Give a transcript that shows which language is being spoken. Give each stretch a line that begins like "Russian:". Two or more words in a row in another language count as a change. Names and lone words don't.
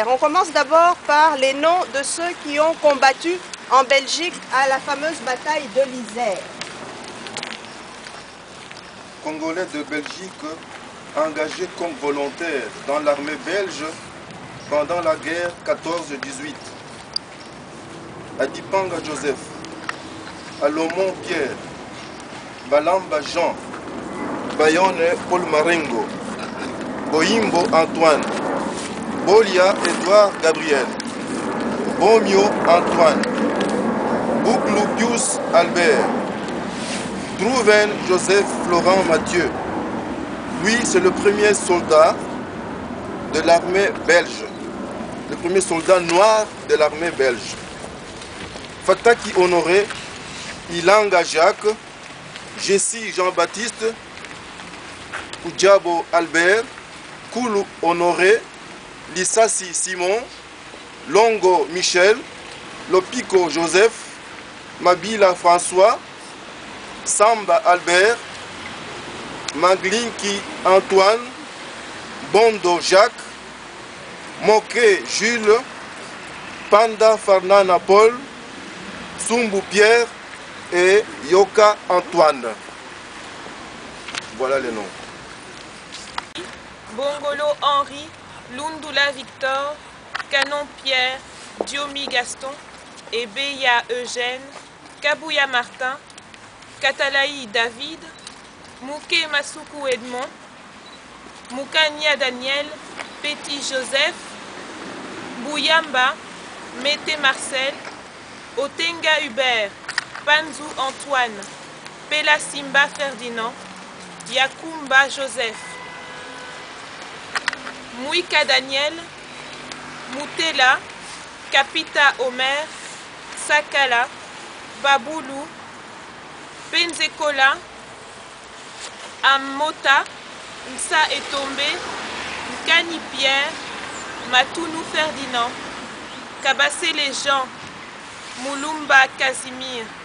French: On commence d'abord par les noms de ceux qui ont combattu en Belgique à la fameuse bataille de l'Isère. Congolais de Belgique engagés comme volontaires dans l'armée belge pendant la guerre 14-18. Adipanga Joseph, Alomon Pierre, Balamba Jean, Bayonne Paul Marengo, Boimbo Antoine, Bolia Edouard Gabriel, Bomio Antoine, Bouclou Pius Albert, Trouven Joseph Florent Mathieu. Lui, c'est le premier soldat de l'armée belge, le premier soldat noir de l'armée belge. Fataki Honoré, Ilanga Jacques, Jessie Jean-Baptiste, Oudjabo Albert, Koulou Honoré, Lissassi Simon, Longo Michel, Lopico Joseph, Mabila François, Samba Albert, Maglinki Antoine, Bondo Jacques, Moké Jules, Panda Farnana Paul, Sumbu Pierre et Yoka Antoine. Voilà les noms. Bongolo Henri, Lundula Victor, Canon Pierre, Diomi Gaston, Ebeya Eugène, Kabouya Martin, Katalaï David, Mouké Masuku Edmond, Moukania Daniel, Petit Joseph, Bouyamba, Mété Marcel, Otenga Hubert, Panzou Antoine, Pela Simba Ferdinand, Yakumba Joseph, Mouika Daniel, Moutela, Kapita Omer, Sakala, Baboulou, Penzekola, Amota, Nsa Etombe, Nkani Pierre, Matounou Ferdinand, Kabassé les Jean, Moulumba Casimir,